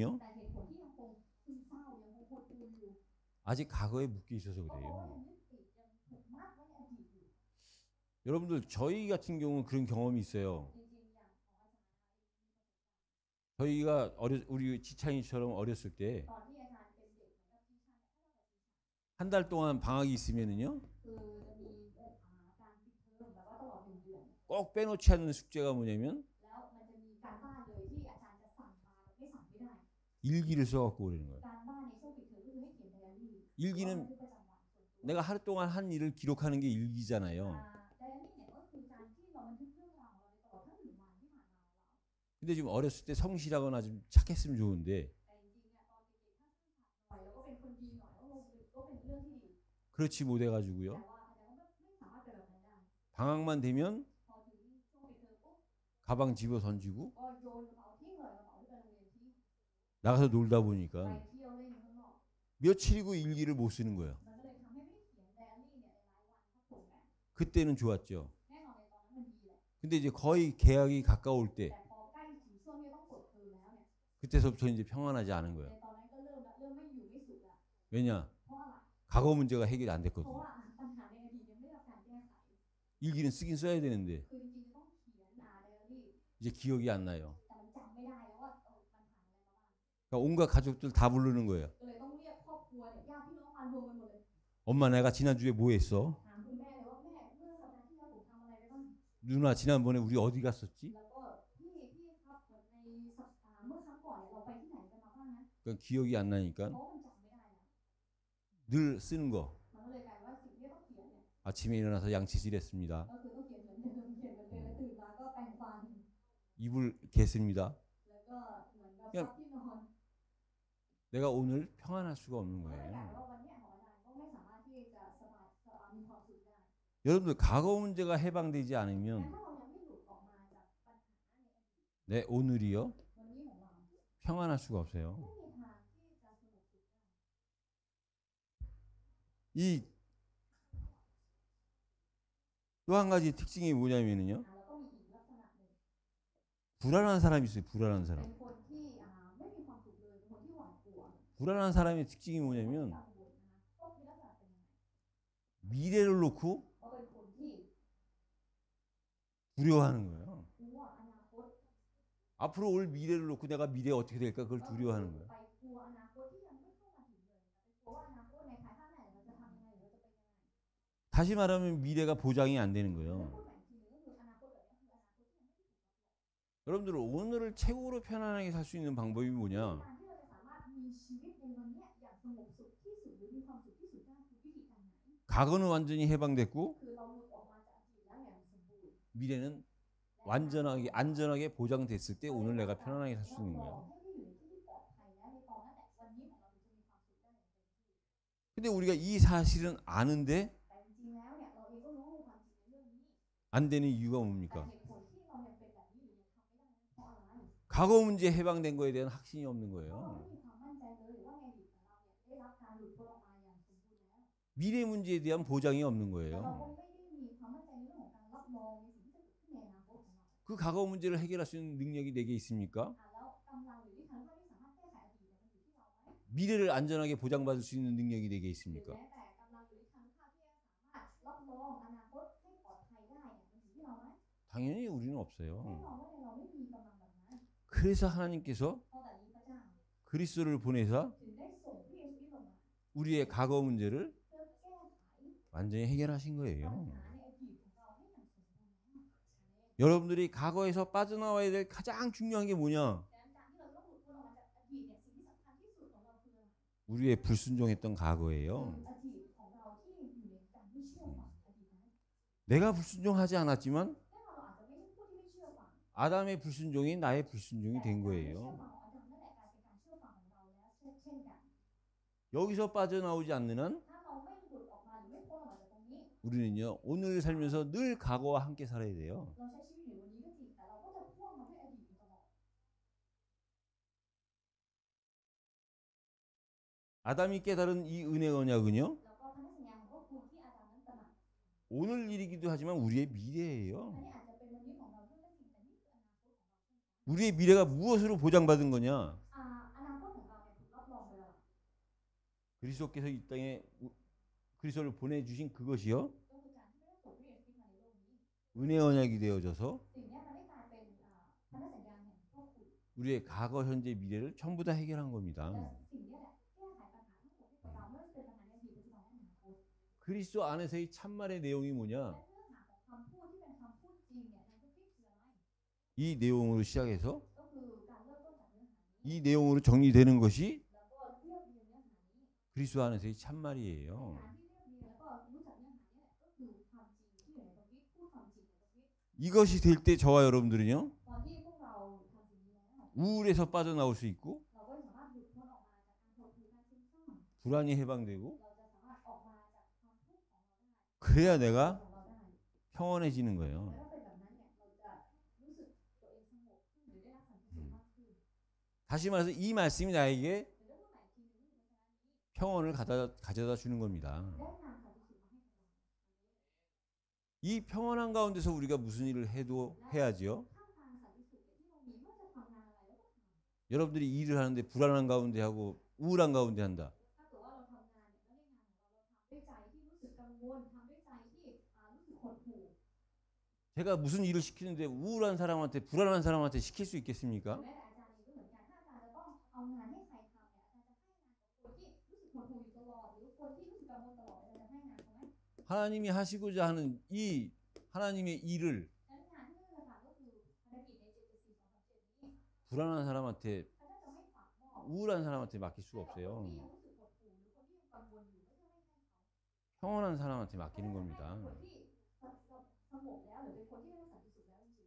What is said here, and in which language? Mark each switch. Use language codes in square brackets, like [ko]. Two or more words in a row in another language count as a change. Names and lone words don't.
[th] แต่เหตุผลที่ยังคงซึมเศร้ายังคงหดหู่อยู่ [ko] 아직 과거에 묶여 있어서 [th] ก็เพราะว่า [ko] 그래요. [th] ยังยึดติดยังถูกมัดไว้ในอดีตอยู่ [ko] 여러분들 저희 같은 경우는 그런 경험이 있어요. [th] จริงๆอย่างของอาจารย์ [ko] 저희가 우리 지창이처럼 어렸을 때 [th] ตอนที่อาจารย์เป็นเด็กเหมือนกับที่ท่านเนี่ย [ko] 한 달 동안 방학이 있으면은요 [th] คือจะมีการปิดเทอมแบบว่าตลอด1 เดือน [ko] 꼭 빼놓지 않는 숙제가 뭐냐면 [th] แล้วมันจะมีการบ้านเลยที่อาจารย์จะสั่งมาแบบไม่สั่งไม่ได้ [ko] 일기를 써갖고 그러는 거예요. [th] การบ้านในช่วงปิดเทอมก็คือให้เขียนไดอารี่ [ko] 일기는 [th] บันทึกประจำวันส่วนตัว [ko] 내가 하루 동안 한 일을 기록하는 게 일기잖아요. [th] ไดอารี่เนี่ยก็คือการที่เราบันทึกเรื่องราวของเราในตลอดทั้ง1 วันที่ผ่านมาของเรา [ko] 근데 지금 어렸을 때 성실하거나 좀 착했으면 좋은데 [th] แต่จริงๆเนี่ยตอนเด็กๆถ้าซื่อสัตย์หน่อยแล้วก็เป็นคนดีหน่อยก็เป็นเรื่องที่ดี [ko] 그렇지 못해가지고요. [th] แต่ว่าไม่สามารถเป็นแบบนั้นได้ [ko] 방학만 되면 [th] พอถึงช่วงปิดเทอมปุ๊บ [ko] 가방 집어 던지고 [th] ก็โยนกระเป๋าทิ้งเลยกระเป๋าที่ไปโรงเรียนทิ้ง [ko] 나가서 놀다 [th] ไป [ko] 보니까 [th] เที่ยวเล่นข้างนอก [ko] 며칠이고 일기를 못 쓰는 거예요. [th] มันก็เลยทำให้ไม่ได้เขียนไดอารี่เนี่ยในรายวันครับผมแบบ [ko] 그때는 좋았죠. [th] แน่นอนในตอนนั้นมันดีแหละ [ko] 근데 이제 거의 개학이 가까울 때 [th] แต่พอใกล้ถึงช่วงที่ต้องเปิดเทอมแล้วเนี่ย [ko] 그때서부터 이제 평안하지 않은 [th] ใน [ko] 거예요. [th] ตอนนั้นก็เริ่มไม่อยู่ไม่สุขละ [ko] 왜냐? [th] เพราะอะไร [ko] 과거 문제가 해결이 안 [th] เพราะ [ko] 됐거든요. [th] ว่าปัญหาในอดีตยังไม่ได้รับการแก้ไข [ko] 일기는 쓰긴 써야 되는데 [th] คือจริงๆจะต้องเขียนไดอารี่ [ko] 이제 기억이 안 나요. [th] แต่มันจำไม่ได้แล้วว่ามันผ่านอะไรมาบ้าง [ko] 그러니까 온갖 가족들 다 부르는 거예요. [th] ก็เลยต้องเรียกครอบครัวเนี่ยญาติพี่น้องมารวมกันหมดเลย [ko] 엄마 내가 지난주에 뭐 했어? [th] ถามคุณแม่เลยว่าแม่เมื่อสัปดาห์ที่แล้วผมทำอะไรไปบ้าง [ko] 누나 지난번에 우리 어디 갔었지? [th] แล้วก็พี่ครับในสัปดาห์เมื่อครั้งก่อนเนี่ยเราไปที่ไหนกันมาบ้างนะ [ko] 그러니까 기억이 안 [th] เพ [ko] 나니까 [th] ราะมันจำไม่ได้แล้ว [ko] 늘 쓰는 거. [th] มันก็เลยกลายว่าสิ่งที่ต้องเขียนเนี่ย [ko] 아침에 일어나서 양치질했습니다. [th] ก็คือต้องเขียนเหมือนเดิมเขียนเหมือนเดิมแล้วตื่นมาก็แปรงฟัน [ko] 이불 갰습니다. [th] แล้วก็เหมือนกับซับที่นอน [ko] 내가 오늘 평안할 수가 없는 [th] ก็เลยกลาย [ko] 거예요. [th] ว่าวันเนี้ยของอาจารย์ก็ไม่สามารถที่จะสบายมีความสุขได้ [ko] 여러분들 과거 문제가 해방되지 [th] แต่ [ko] 않으면 [th] ถ้าเรายังไม่หลุดออกมาจากปัญหาในอดีต [ko] 내 오늘이요 [th] วันนี้ของเรา [ko] 평안할 수가 없어요. [th] ไม่มีทางที่จะสงบสุขได้ [ko] 이 또 한 가지 특징이 뭐냐면요. [th] แล้วก็มีอีกลักษณะหนึ่ง [ko] 불안한 사람이 있어요. 불안한 [th] เป็ [ko] 사람. [th] นคนที่ไม่มีความสุขเลยเป็นคนที่หวาดกลัว [ko] 불안한 사람의 특징이 뭐냐면 [th] กังวลนะคะก็มีลักษณะเป็นยังไง [ko] 미래를 놓고 [th] ก็เป็นคนที่ [ko] 두려워하는 거예요. [th] กลัวอนาคต [ko] 앞으로 올 미래를 놓고 내가 미래 어떻게 될까 그걸 두려워하는 거예요. [th] ไปกลัวอนาคตที่ยังไม่เข้ามาถึงเลยแต่กลัวว่าอนาคตในภายภาคหน้าเราจะทำยังไงหรือเราจะเป็นยังไง [ko] 다시 말하면 미래가 보장이 안 되는 [th] แล้ว [ko] 거예요. [th] พูดใหม่อีกทีนึงก็คืออนาคตแบบนี้คืออนาคตที่ยังไม่ถูก [ko] 여러분들 오늘을 최고로 편안하게 살 수 있는 방법이 뭐냐? [th] การที่เราจะสามารถมีชีวิตในวันเนี้ยอย่างสงบสุขที่สุดหรือมีความสุขที่สุดได้คือวิธีการไหน [ko] 과거는 완전히 해방됐고 [th] คือเราหลุดออกมาจากอดีตแล้วอย่างสมบูรณ์ [ko] 미래는 완전하게 안전하게 보장됐을 때 오늘 내가 편안하게 살 수 있는 [th] เรา [ko] 거예요. [th] ให้ได้อยู่ในที่ที่ปลอดภัยแล้วในตอนนั้นแหละวันนี้ของเราถึงจะมีความสุขได้อย่างเต็มที่ [ko] 근데 우리가 이 사실은 아는데 [th] แต่จริงๆแล้วเนี่ยเราเองก็รู้ความจริงในเรื่องนี้ [ko] 안 되는 이유가 [th] แต่ [ko] 뭡니까? [th] เหตุผลที่เรายังเป็นแบบนี้หรือยังทำไม่ได้นั้นเพราะอะไร [ko] 과거 문제 해방된 거에 대한 확신이 없는 [th] เพราะเรา [ko] 거예요. [th] ไม่มีความมั่นใจเลยว่าในอดีตของเราเนี่ยได้รับการหลุดพ้นออกมาอย่างสมบูรณ์แล้ว [ko] 미래 문제에 대한 보장이 없는 [th] แต่เรา [ko] 거예요. [th] ก็ไม่ได้มีความมั่นใจในเรื่องของการรับรองในสิ่งที่จะเกิดขึ้นในอนาคตของเรา [ko] 그 과거 문제를 해결할 수 있는 능력이 내게 있습니까? [th] แล้วกำลังหรือวิธีการที่สามารถแก้ไขอดีตเนี่ยมันอยู่ที่เราไหม [ko] 미래를 안전하게 보장받을 수 있는 능력이 내게 [th] หรือ [ko] 있습니까? [th] แม้แต่กำลังหรือวิธีการที่สามารถรับรองอนาคตให้ปลอดภัยได้เนี่ยมันอยู่ที่เราไหม [ko] 당연히 우리는 [th] แน่ [ko] 없어요. [th] นอนว่าในเราไม่มีกำลังแบบนั้น [ko] 그래서 하나님께서 [th] เพราะแต่นี้พระเจ้า [ko] 그리스도를 보내서 [th] ถึงได้ส่งพระเยซูคริสต์ลงมา [ko] 우리의 과거 문제를 [th] เพื่อแก้ไข [ko] 완전히 해결하신 [th] ปัญ [ko] 거예요. [th] หาในอดีตของเราให้อย่างสมบูรณ์แล้ว [ko] 여러분들이 과거에서 빠져나와야 될 가장 중요한 게 뭐냐? [th] ดังนั้นการที่เราต้องหลุดพ้นออกมาจากอดีตเนี่ยสิ่งที่สำคัญที่สุดของเราคืออะไร [ko] 우리의 불순종했던 과거예요. [th] อดีตของเราที่อยู่ในการไม่เชื่อฟังอดีตนั้น [ko] 내가 불순종하지 않았지만 [th] แน่นอนเราอาจจะไม่ใช่ผู้ที่ไม่เชื่อฟัง [ko] 아담의 불순종이 나의 불순종이 된 [th] แต่การไม่เชื่อ [ko] 거예요. [th] ฟังของอาดัมนั่นแหละกลายเป็นการเชื่อฟังของเราแล้วเช่นกัน [ko] 여기서 빠져나오지 않는 한 [th] ถ้าเราไม่หลุดออกมาหรือไม่พ้นออกมาจากตรงนี้ [ko] 우리는요 오늘 살면서 늘 과거와 함께 살아야 돼요. [th] เราใช้ชีวิตอยู่วันนี้ก็จริงแต่เราก็จะพ่วงมาด้วยอดีตอยู่ตลอด [ko] 아담이 깨달은 이 은혜 언약은요 [th] แล้วก็พันธสัญญาของพระคุณที่อาดัมนั้นตระหนัก [ko] 오늘 일이기도 하지만 우리의 미래예요. [th] อันนี้อาจจะเป็นวันนี้ของเราด้วยก็จริงแต่นี่คืออนาคตของเรา [ko] 우리의 미래가 무엇으로 보장받은 거냐? [th] อนาคตของเราเนี่ยถูกรับรองโดยอะไร [ko] 그리스도께서 이 땅에 그리스도를 보내주신 그것이요 [th] ก็คือการที่ได้ส่งพระเยซูคริสต์มาในโลกนี้ [ko] 은혜 언약이 되어져서 [th] สิ่งเนี้ยมันได้กลายเป็นพันธสัญญาแห่งพระคุณ [ko] 우리의 과거, 현재, 미래를 전부 다 해결한 겁니다. [th] และสิ่งเนี้ยแหละแก้ไขปัญหาทั้งหมดให้กับเราไม่ว่าจะเป็นปัญหาในอดีตปัจจุบันและอนาคต [ko] 그리스도 안에서의 참말의 내용이 뭐냐? [th] และเนื้อหาของคำพูดที่เป็นคำพูดจริงเนี่ยในพระคริสต์คืออะไร [ko] 이 내용으로 시작해서 [th] ก็คือการเริ่มต้นจากเนื้อหานี้ [ko] 이 내용으로 정리되는 것이 [th] แล้วก็เรียบเรียงเนื้อหานี้ [ko] 그리스도 안에서의 참말이에요. [th] การที่เรียบเรียงแล้วก็รู้จักเนื้อหานี้แหละก็คือความจริงที่อยู่ในพระคริสต์พูดความจริงในพระคริสต์ [ko] 이것이 될 때 저와 여러분들은요 [th] ตอนที่พวกเราทำสิ่งนี้แล้ว [ko] 우울에서 빠져나올 수 있고 [th] เราก็สามารถหลุดพ้นออกมาจากการหดหู่การซึมเศร้า [ko] 불안이 해방되고 [th] เราจะสามารถออกมาจากความ [ko] 그래야 [th] ตัว [ko] 내가 [th] ของเราได้ [ko] 평온해지는 [th] แล้ว [ko] 거예요. [th] ถ้าเป็นแบบนั้นเนี่ยเราจะรู้สึกตัวเองสงบขึ้นหรือได้รับสันติสุขมากขึ้น [ko] 다시 말해서 이 말씀이 나에게 [th] หรือเรื่องว่าไหนทีนึงนี่เพราะฉะนั้นนี้ [ko] 평온을 가져다 주는 겁니다. [th] ได้นำสันติสุขมาให้กับเรา [ko] 이 평온한 가운데서 우리가 무슨 일을 해도 해야지요. [th] ท่ามกลางสันติสุขเนี่ยที่เรามีไม่ว่าจะทำงานอะไรเราก็ทำ [ko] 여러분들이 일을 하는데 불안한 가운데 하고 우울한 가운데 한다. [th] ถ้าเกิดว่าเราทำงานเนี่ยแล้วในงานของเราเราทำด้วยใจที่รู้สึกกังวลทำด้วยใจที่รู้สึกหดหู่ [ko] 제가 무슨 일을 시키는데 우울한 사람한테 불안한 사람한테 시킬 수 있겠습니까? [th] แม้แต่อาจารย์เองก็เหมือนกันถ้าอาจารย์จะต้องเอางานให้ใครทำเนี่ยอาจารย์จะให้งานกับคนที่รู้สึกหดหู่อยู่ตลอดหรือคนที่รู้สึกกังวลตลอดอาจารย์จะให้งานเขาไหม [ko] 하나님이 하시고자 하는 이 하나님의 일을 [th] ฉะนั้นงานที่เราจะทำก็คือภารกิจใน774 2007นี้ [ko] 불안한 사람한테 [th] อาจารย์จะไม่ฝากมอบ [ko] 우울한 사람한테 맡길 수가 [th] ให้กับคนที่ [ko] 없어요. [th] ยังรู้สึกหดหู่หรือคนที่ยังกังวลอยู่ไม่ใช่ไม่ให้เขา [ko] 평온한 사람한테 맡기는 [th] ให้ [ko] 겁니다. [th] คนที่สงบแล้วหรือเป็นคนที่ได้รับสันติสุขแล้วจริง